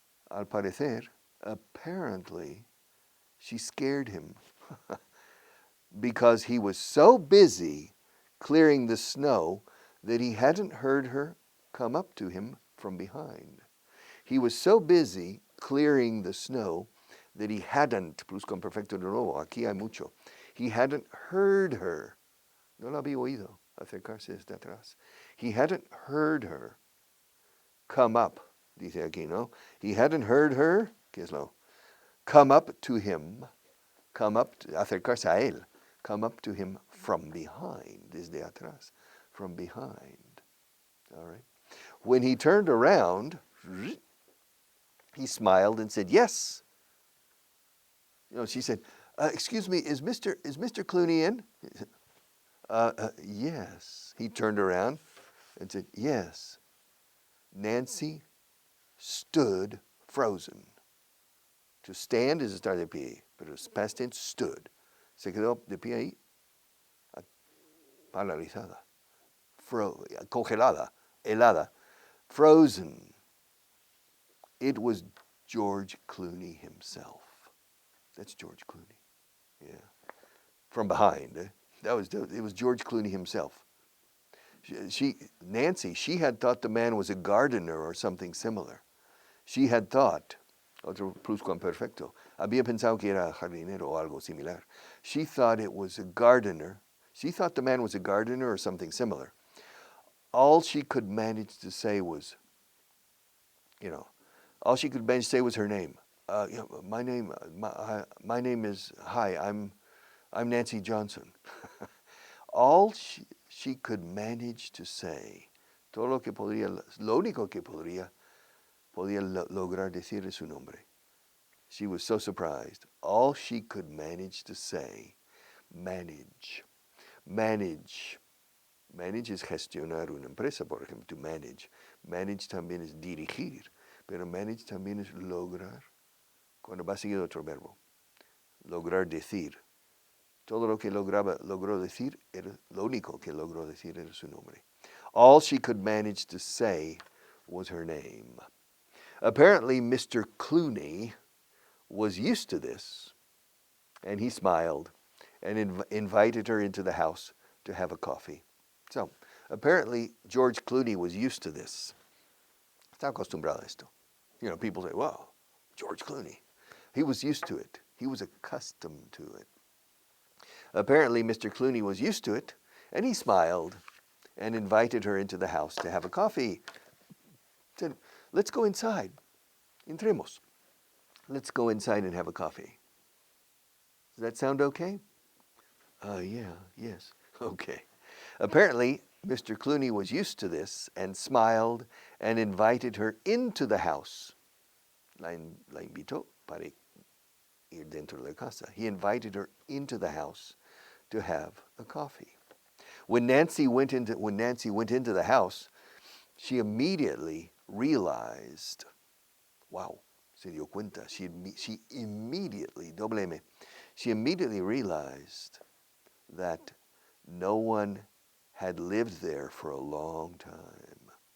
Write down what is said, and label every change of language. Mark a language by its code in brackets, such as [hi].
[es] Al parecer, [en] apparently, she scared him because he was so busy clearing the snow that he hadn't heard her come up to him from behind. He was so busy clearing the snow that he hadn't, [es] pluscuamperfecto de nuevo, aquí hay mucho, [en] he hadn't heard her. [es] No la había oído acercarse desde atrás. [en] He hadn't heard her come up, [es] dice aquí, ¿no? [en] He hadn't heard her, [es] ¿qué es lo? [en] Come up to him, [es] acercarse a él, [en] come up to him from behind, [es] desde atrás, [en] from behind. All right. When he turned around, he smiled and said, yes. She said, excuse me, is Mr. Clooney in? Yes. He turned around and said, yes. Nancy stood frozen. To stand is [es] estar de pie, pero [en] past tense, stood. [es] Se quedó de pie ahí, paralizada, congelada, helada, frozen. [en] It was George Clooney himself. That's George Clooney. Yeah. From behind. It was George Clooney himself. Nancy, she had thought the man was a gardener or something similar. She had thought, [es] otro pluscuamperfecto, había pensado que era jardinero o algo similar. [en] She thought it was a gardener. She thought the man was a gardener or something similar. All she could manage to say was, all she could manage to say was her name. My name is, hi, I'm Nancy Johnson. All she could manage to say, [es] lo único que podía lograr decir es su nombre. [en] She was so surprised. All she could manage to say, manage. [es] Manage es gestionar una empresa, por ejemplo, to manage. Manage también es dirigir, pero manage también es lograr, cuando va seguido otro verbo. Lograr decir. Todo lo que logró decir, lo único que logró decir era su nombre. [en] All she could manage to say was her name. Apparently, Mr. Clooney was used to this, and he smiled and invited her into the house to have a coffee. So, apparently, George Clooney was used to this. [es] Está acostumbrado a esto. [en] People say, wow, George Clooney. He was used to it. He was accustomed to it. Apparently, Mr. Clooney was used to it, and he smiled and invited her into the house to have a coffee. Said, let's go inside. [es] Entremos. [en] Let's go inside and have a coffee. Does that sound okay? Yeah, yes. Okay. Apparently, Mr. Clooney was used to this and smiled and invited her into the house. [es] La invitó para ir dentro de la casa. [en] He invited her into the house to have a coffee. When Nancy went into the house, she immediately realized, wow, [es] se dio cuenta. [en] She immediately, doble M, she immediately realized that no one had lived there for a long time.